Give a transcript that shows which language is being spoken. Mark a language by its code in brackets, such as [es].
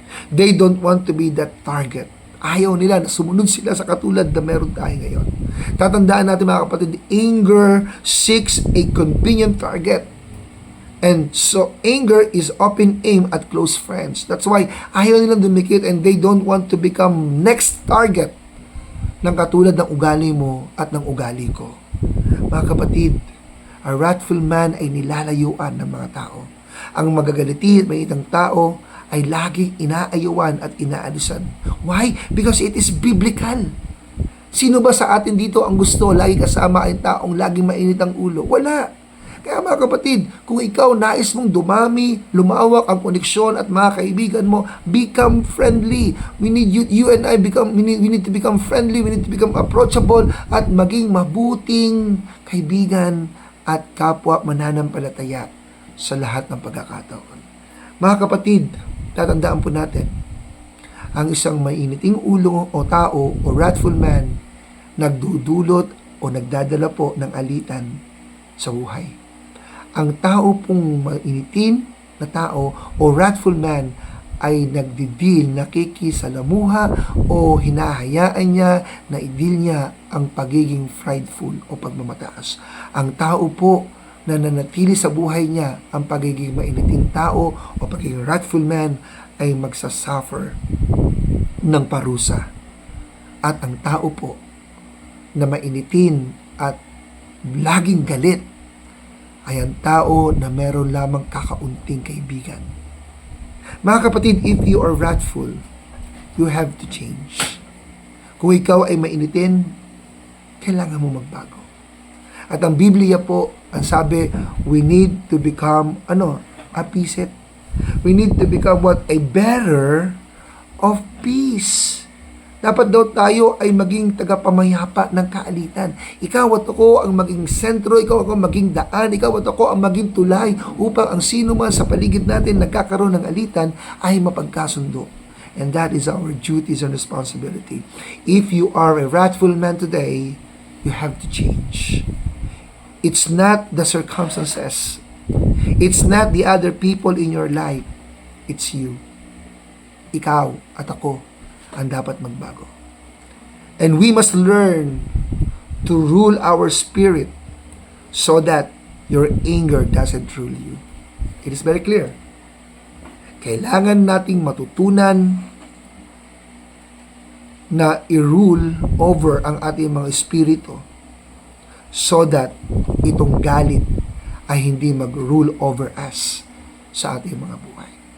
[en] They don't want to be that target. [tl] Ayaw nila na sumunod sila sa katulad na meron tayo ngayon. Tatandaan natin mga kapatid, [en] anger seeks a convenient target. And so anger is often aimed at close friends. That's why [tl] ayaw nilang dumikit [en] and they don't want to become next target [tl] ng katulad ng ugali mo at ng ugali ko. Mga kapatid, a wrathful man ay nilalayuan ng mga tao. Ang magagaliti at mainitang tao ay laging inaayuan at inaalisan. Why? [en] Because it is biblical. [tl] Sino ba sa atin dito ang gusto lagi kasama ay taong laging mainit ang ulo? Wala. Kaya mga kapatid, kung ikaw nais mong dumami, lumawak ang koneksyon at mga kaibigan mo, [en] become friendly. [tl] We need you and I we need to become friendly, we need to become approachable at maging mabuting kaibigan at kapwa mananampalataya sa lahat ng pagkakataon. Mga kapatid, tatandaan po natin, ang isang mainiting ulo o tao o wrathful man nagdudulot o nagdadala po ng alitan sa buhay. Ang tao pong mainitin na tao o wrathful man ay nagdidil, nakikisalamuha o hinahayaan niya na idil niya ang pagiging prideful o pagmamataas. Ang tao po na nanatili sa buhay niya ang pagiging mainiting tao o pagiging wrathful man ay magsasuffer ng parusa. At ang tao po na mainitin at laging galit ay ang tao na meron lamang kakaunting kaibigan. Mga kapatid, [en] if you are wrathful, you have to change. [tl] Kung ikaw ay mainitin, kailangan mo magbago. At ang Biblia po, ang sabi, [en] we need to become, appeased. We need to become what? A bearer of peace. [tl] Dapat daw tayo ay maging tagapamayapa ng kaalitan. Ikaw at ako ang maging sentro, ikaw ako ang maging daan, ikaw at ako ang maging tulay upang ang sino man sa paligid natin nagkakaroon ng alitan ay mapagkasundo. [en] And that is our duties and responsibility. If you are a wrathful man today, you have to change. It's not the circumstances. It's not the other people in your life. It's you. [tl] Ikaw at ako ang dapat magbago. [en] And we must learn to rule our spirit so that your anger doesn't rule you. It is very clear. [tl] Kailangan nating matutunan na i-rule over ang ating mga espiritu [en] so that [tl] itong galit ay hindi mag-rule [en] over us [tl] sa ating mga buhay.